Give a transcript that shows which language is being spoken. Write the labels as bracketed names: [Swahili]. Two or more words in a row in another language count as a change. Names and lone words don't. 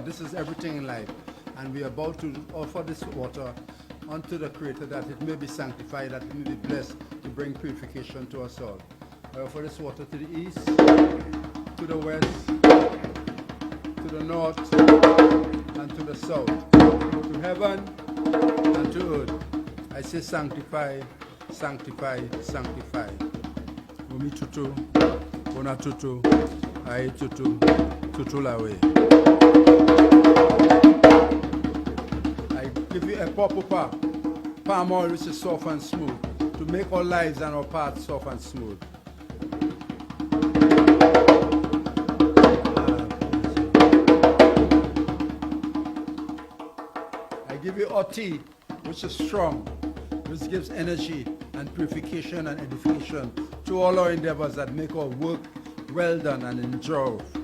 [English] This is everything in life. And we are about to offer this water unto the Creator that it may be sanctified, that it may be blessed to bring purification to us all. I offer this water to the east, to the west, to the north, and to the south, to heaven and to earth. I say sanctify, sanctify, sanctify. [Yoruba] Omi tutu, ona tutu, ai tutu, tutu lawe. [English] I give you a papa, palm oil which is soft and smooth, to make our lives and our paths soft and smooth. I give you tea, which is strong, which gives energy and purification and edification to all our endeavors that make our work well done and endure.